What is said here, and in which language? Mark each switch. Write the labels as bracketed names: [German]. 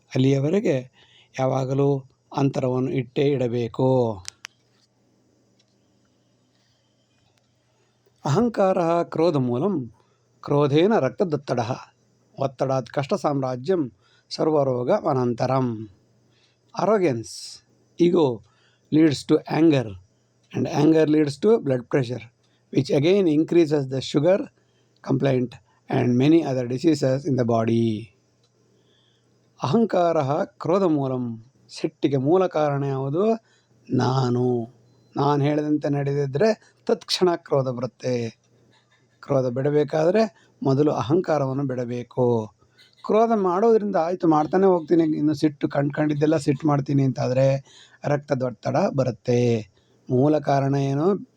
[Kannada] ಅಲ್ಲಿಯವರೆಗೆ ಯಾವಾಗಲೂ ಅಂತರವನ್ನು ಇಟ್ಟೇ ಇಡಬೇಕು. [Sanskrit] ಅಹಂಕಾರ ಕ್ರೋಧ ಮೂಲಂ ಕ್ರೋಧೇನ ರಕ್ತದೊತ್ತಡ ಒತ್ತಡಾತ್ ಕಷ್ಟ ಸಾಮ್ರಾಜ್ಯಂ ಸರ್ವರೋಗ ಅನಂತರಂ. [English] Arrogance, ego leads to anger, and anger leads to blood pressure, which again increases the sugar complaint and many other diseases in the body. [Sanskrit] ಅಹಂಕಾರ ಕ್ರೋಧ ಮೂಲಂ. [Kannada] ಸಿಟ್ಟಿಗೆ ಮೂಲ ಕಾರಣ ಯಾವುದು? ನಾನು ಹೇಳಿದಂತೆ ನಡೆದಿದ್ದರೆ ತತ್ಕ್ಷಣ ಕ್ರೋಧ ಬರುತ್ತೆ. ಕ್ರೋಧ ಬಿಡಬೇಕಾದ್ರೆ ಮೊದಲು ಅಹಂಕಾರವನ್ನು ಬಿಡಬೇಕು. ಕ್ರೋಧ ಮಾಡೋದ್ರಿಂದ ಆಯಿತು ಮಾಡ್ತಾನೆ ಹೋಗ್ತೀನಿ, ಇನ್ನು ಸಿಟ್ಟು ಕಂಡ್ಕೊಂಡಿದ್ದೆಲ್ಲ ಸಿಟ್ಟು ಮಾಡ್ತೀನಿ ಅಂತಾದರೆ ರಕ್ತದೊತ್ತಡ ಬರುತ್ತೆ. ಮೂಲ ಕಾರಣ ಏನು?